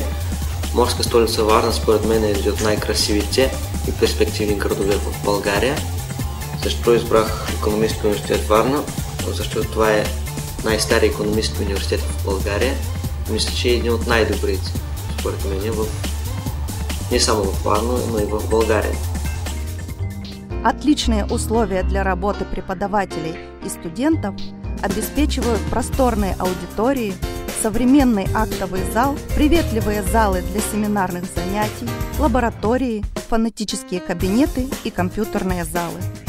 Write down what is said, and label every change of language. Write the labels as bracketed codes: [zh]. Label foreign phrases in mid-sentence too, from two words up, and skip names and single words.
[bg] Морска столица Варна според мен е един от най-красивите и перспективни градове в България. Защо избрах Икономически университет Варна? Защото това е най-стария икономически университет в България. Мисля, че е един от най-добрите, според мен, не само в Варна, но и в България. [ru] Отличные условия для работы преподавателей и студентов обеспечивают просторные аудитории, современный актовый зал, приветливые залы для семинарных занятий, лаборатории, фонетические кабинеты и компьютерные залы.